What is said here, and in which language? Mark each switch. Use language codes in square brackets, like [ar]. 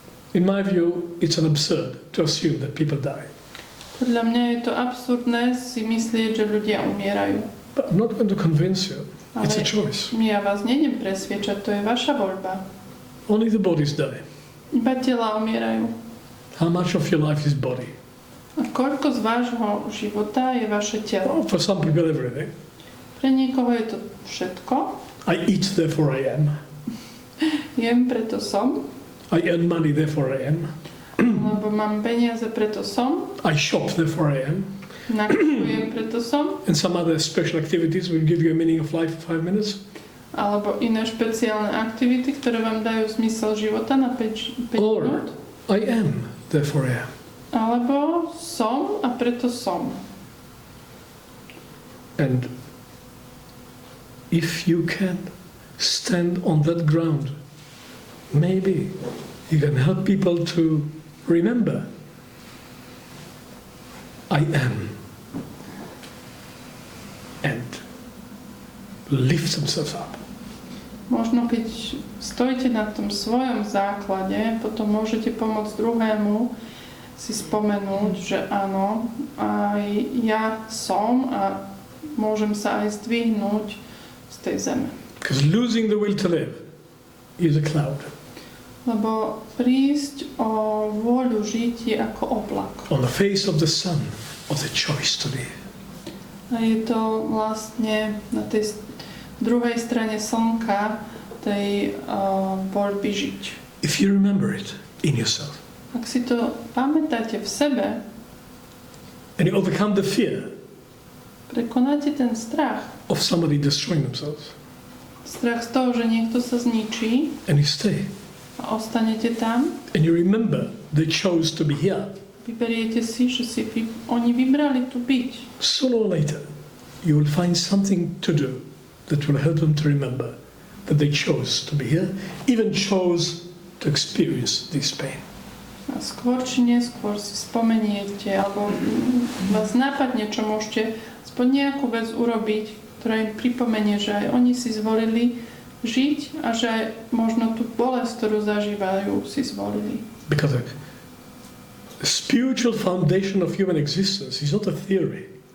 [en] In my view, it's an absurd to assume that people die. [sk] Podľa mňa je to absurdné si myslieť, že ľudia umierajú. [en] But I'm not going to convince you. It's a choice. [sk] Ja vás nejdem presviečať, to je vaša voľba. [en] Only the bodies die. [sk] Iba tela umierajú. [en] How much of your life is body? [sk] A koľko z vášho života je vaše telo? [en] Oh, for some people, everything. [sk] Pre niekoho je to všetko. [en] I eat, therefore I am. [sk] Jem, preto som. [en] I earn money, therefore I am. [sk] Lebo mám peniaze, preto som. [en] I shop, therefore I am. [sk] Nakupujem, preto som. [en] And some other special activities will give you a meaning of life for 5 minutes. [sk] Alebo iné špeciálne aktivity, ktoré vám dajú zmysel života na 5 minút. [en] I am, therefore I am. [sk] Alebo som a preto som. [en] And if you can stand on that ground, maybe you can help people to remember I am and lift themselves up. [sk] Možno keď stojíte na tom svojom základe, potom môžete pomôcť druhému si spomenúť, že áno, aj ja som a môžem sa aj zdvihnúť z tej zeme. [en] Because losing the will to live is a cloud. [sk] Lebo prísť o vôľu žiť je ako oblak. [en] On the face of the sun of the choice to live. [sk] A je to vlastne na tej druhej strane slnka tej voľby žiť. [en] If you remember it in yourself. [sk] Ak si to pamätáte v sebe, [en] and you overcome the fear [sk] prekonáte ten strach. [en] Of somebody destroying themselves. [sk] Strach z toho, že niekto sa zničí. [en] And you stay. [sk] A ostanete tam. [en] And you remember they chose to be here. [sk] Vyberiete si, že oni vybrali tu byť. [en] Sooner or later, you will find something to do that will help them to remember that they chose to be here, even chose to experience this pain. [sk] A skôr či neskôr si spomeniete, alebo vás nápadne, čo môžete aspoň nejakú vec urobiť, ktorá im pripomenie, že aj oni si zvolili žiť a že aj možno tú bolesť, ktorú zažívajú, si zvolili. [en] Because the spiritual foundation of human existence is not a theory.